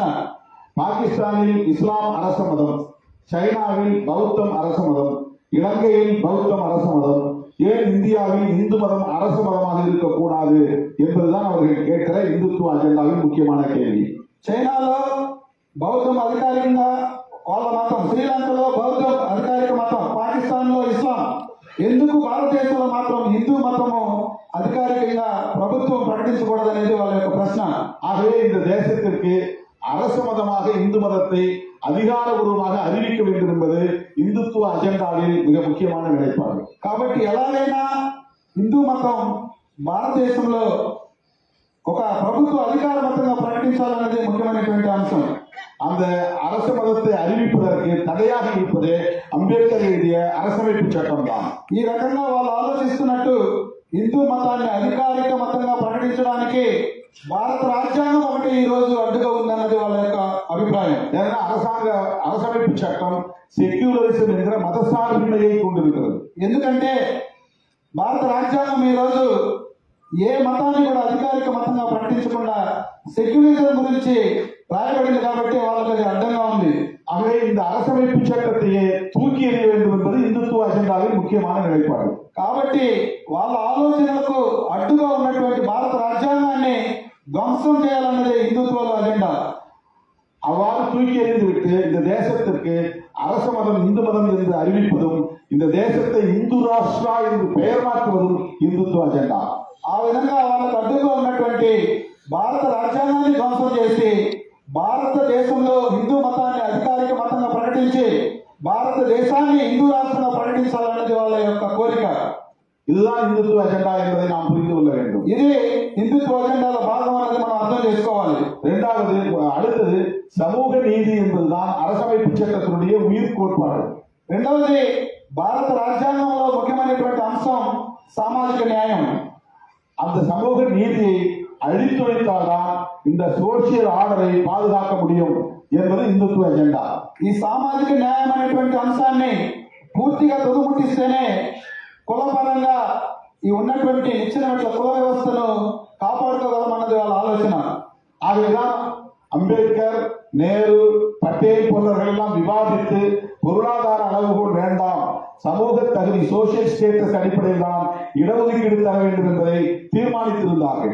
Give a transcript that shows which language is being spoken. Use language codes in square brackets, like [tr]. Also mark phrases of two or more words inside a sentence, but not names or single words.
[ta] பாகிஸ்தானில் இஸ்லாம் அரச மதம், சைனாவில் பௌத்தம் அரச மதம், இலங்கையில் பௌத்தம் அரச மதம், ஏன் இந்தியாவில் இந்து மதம் அரசு மதமாக இருக்கக்கூடாது என்பதுதான் அவர்கள் கேட்கிற இந்துத்துவ அஜெண்டாவின் முக்கியமான கேள்வி. [te] చైనాలో బౌద్ధం అధికారికంగా వాళ్ళ మతం, శ్రీలంకలో బౌద్ధం అధికారిక మతం, పాకిస్తాన్ లో ఇస్లాం, ఎందుకు భారతదేశంలో మాత్రం హిందూ మతము అధికారికంగా ప్రభుత్వం ప్రకటించకూడదు అనేది వాళ్ళ యొక్క ప్రశ్న. [ta] ஆகவே இந்த தேசத்திற்கு அரசு மதமாக இந்து மதத்தை அதிகாரபூர்வமாக அறிவிக்க வேண்டும் என்பது இந்துத்துவ அஜெண்டாவில் மிக முக்கியமான நிலைப்பாடு. [te] కాబట్టి ఎలాగైనా హిందూ మతం భారతదేశంలో ఒక ప్రభుత్వ అధికార మతంగా ప్రకటించాలనేది ముఖ్యమైనటువంటి అంశం. [ta] அந்த அரசு மதத்தை அறிவிப்பதற்கு தடையாக இருப்பதே అంబేద్కర్ எழுதிய அரசமைப்பு சட்டம் தான். [te] ఈ రకంగా వాళ్ళు ఆలోచిస్తున్నట్టు హిందూ మతాన్ని అధికారిక మతంగా ప్రకటించడానికి భారత రాజ్యాంగం ఒకటి ఈ రోజు అడ్డుగా ఉందన్నది వాళ్ళ యొక్క అభిప్రాయం. [ta] ஏன்னா அரசமைப்பு சட்டம் செக்யூலரிசம் என்கிற மதசார்பின்மையை கொண்டிருக்கிறது. [te] ఎందుకంటే భారత రాజ్యాంగం ఈ రోజు ఏ మతాన్ని కూడా అధికారిక మతంగా ప్రకటించకుండా సెక్యులరిజం గురించి రాయబడింది కాబట్టి వాళ్ళకి అది అడ్డంగా ఉంది. [ta] ஆகவே இந்த அரசமைப்பு சட்டத்தையே தூக்கி எறிய வேண்டும் என்பது இந்துத்துவ அஜெண்டாவின் முக்கியமான நிலைப்பாடு. [te] కాబట్టి వాళ్ళ ఆలోచనలకు అడ్డుగా ఉన్నటువంటి భారత రాజ్యాంగాన్ని ధ్వంసం చేయాలన్నదే హిందుత్వ అజెండా. [ta] அவ்வாறு தூக்கி எறிந்துவிட்டு இந்த தேசத்திற்கு அரச மதம் இந்து மதம் என்று அறிவிப்பதும் இந்த தேசத்தை இந்து ராஷ்டிரா என்று பெயர் மாற்றுவதும் இந்துத்துவ அஜெண்டா. [te] ఆ విధంగా వాళ్ళకు అడ్డుగా ఉన్నటువంటి భారత రాజ్యాంగాన్ని ధ్వంసం చేసి భారతదేశంలో హిందూ మతాన్ని అధికారిక మతంగా ప్రకటించి భారతదేశాన్ని హిందూ రాష్ట్రంగా ప్రకటించాలన్నది వాళ్ళ యొక్క కోరిక. [ta] இதுதான் இந்துத்துவ அஜெண்டா என்பதை நாம் புரிந்து கொள்ள வேண்டும். [te] ఇది హిందుత్వ అజెండాలో భాగం అన్నది మనం అర్థం చేసుకోవాలి. [ta] அடுத்தது சமூக நீதி என்பதுதான் அரசமைப்பு சட்டத்தினுடைய உயிர் கோட்பாடு. [te] రెండవది భారత రాజ్యాంగంలో ముఖ్యమైనటువంటి అంశం సామాజిక న్యాయం. [ta] அந்த சமூக நீதியை அழித்து வைத்தால்தான் இந்த [en] social order [ta] பாதுகாக்க முடியும் என்பது இந்துத்துவ அஜெண்டா. [te] ఈ సామాజిక న్యాయం అనేటువంటి అంశాన్ని పూర్తిగా తుదముట్టిస్తేనే కులపరంగా ఈ ఉన్నటువంటి నిచ్చెన కుల వ్యవస్థను కాపాడుకోగలమన్నది వాళ్ళ ఆలోచన. [ta] ஆகவேதான் அம்பேத்கர், நேரு, பட்டேல் போன்றவர்கள் எல்லாம் விவாதித்து பொருளாதார அளவுகோல் வேண்டாம், சமூக தகுதி [en] social status [ta] அடிப்படையில் தான் இடஒதுக்கீடு தர வேண்டும் என்பதை தீர்மானித்திருந்தார்கள்.